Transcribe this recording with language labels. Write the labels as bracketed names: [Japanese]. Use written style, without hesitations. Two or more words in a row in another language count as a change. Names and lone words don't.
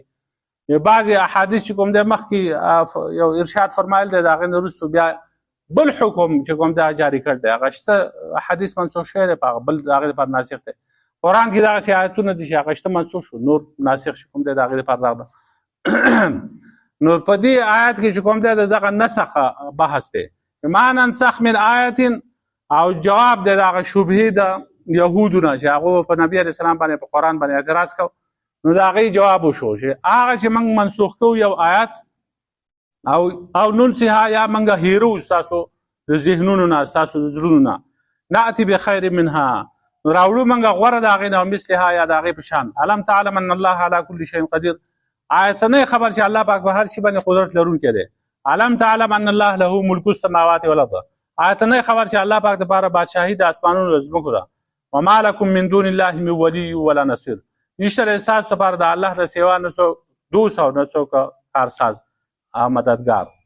[Pashto] بعضې احادیث چې کوم دی مخکې یو ارشاد فرمایل دی د هغې نه وروستو بیا بل حکم چې کوم دی جاري کړ دی. هغه شته حدیث منسوخ شوی دی په هغه بل د هغې لپاره ناسخ دی. قرآن کې دغسې آیتونه دي چې هغه شته منسوخ شو، نور ناسخ چې کوم دی د هغې لپاره راغله. نو په دې آیت کې چې کوم دی د دغه نسخ بحث دی. [Arabic] ما ننسخ من آیت [Pashto] او جواب د هغه شبهې د یهودو نه چې هغه په نبی علیه السلام باندې په قرآن باندې اعتراض کو. نو د هغې جواب وشو چې هغه چې موږ منسوخ کوو یو آیات او ننسها یا موږ هیرو ستاسو د ذهنونو نه ستاسو د زړونو نه [Arabic] نأتي بخیر منها [Pashto] نو راوړو موږ غوره د هغې نه او مثلها یا د هغې په شان [Arabic] الم تعلم ان الله على كل شيء قدیر [Pashto] آیت نه خبر چې الله پاک په هر شي باندې قدرت لرونکی دی. [Arabic] الم تعلم ان الله له ملک السماوات والارض [Pashto] آیت نه خبر چې الله پاک دپاره بادشاهي د اسمانونو او ځمکو ده. [Arabic] وما لكم من دون الله من ولي ولا نصير [Pashto] نشته د ستاسو دپاره د الله نه سوا نه څوک دوست او نه څوک کارساز او مددګار.